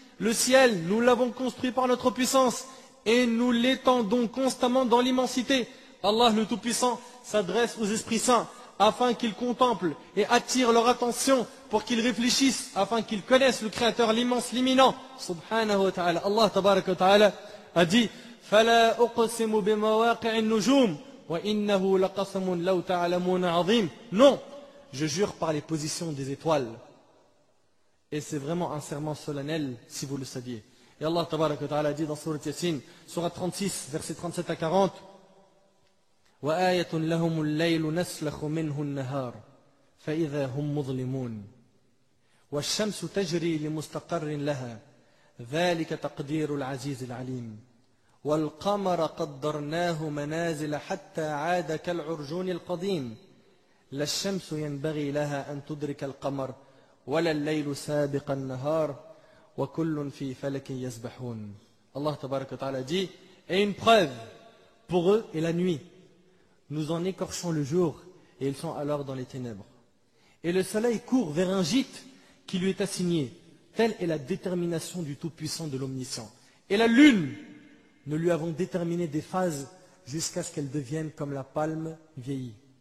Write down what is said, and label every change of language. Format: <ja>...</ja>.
<fr>Le ciel, nous l'avons construit par notre puissance et nous l'étendons constamment dans l'immensité. Allah le Tout-Puissant s'adresse aux esprits saints afin qu'ils contemplent et attirent leur attention pour qu'ils réfléchissent, afin qu'ils connaissent le Créateur, l'immense, l'imminent.</fr> <ar>Subhanahu wa ta'ala. Allah tabaraka wa ta'ala</ar> <fr>a dit</fr> <ar>فَلَا أُقْسِمُ بِمَوَاقِعِ النُّجُومِ وَإِنَّهُ لَقَسَمٌ لَوْ تَعْلَمُونَ عَظِيمٌ.</ar> <fr>Non, je jure par les positions des étoiles. Et c'est vraiment un serment solennel si vous le saviez.</fr> <ar>Et Allah tabaraka wa ta'ala</ar> <fr>dit dans Surat Yasin, Surat 36, versets 37 à 40,</fr> <ar>وَآيَةٌ لَهُمُ اللَّيْلُ نَسْلَخُ مِنْهُ النَّهَارِ فَإِذَا هُمْ مُظْلِمُونَ وَالشَّمْسُ تَجْرِي لِمُسْتَقَرٍ لَهَا ذَلِكَ تَقْدِيرُ الْعَزِيزِ الْعَلِيمِ وَالْقَمَرَ قَدَّرْنَاهُ مَنَازِلَ حَتَّى عَادَ كَالْعُرْجُونِ الْقَدِيمِ لَا الشَّمْسُ يَنبَغِي لَهَا أَن تُدْرِكَ الْقَمَرَ وَلَا اللَّيْلُ سَابِقَ النَّهَارِ وَكُلٌّ فِي فَلَكٍ يَسْبَحُونَ.</ar> <fr>Allah tabaraka wa ta'ala dit, et une preuve pour eux est la nuit. Nous en écorchons le jour et ils sont alors dans les ténèbres. Et le soleil court vers un gîte qui lui est assigné. Telle est la détermination du Tout-Puissant de l'Omniscient. Et la lune, nous lui avons déterminé des phases jusqu'à ce qu'elle devienne comme la palme vieillie.</fr>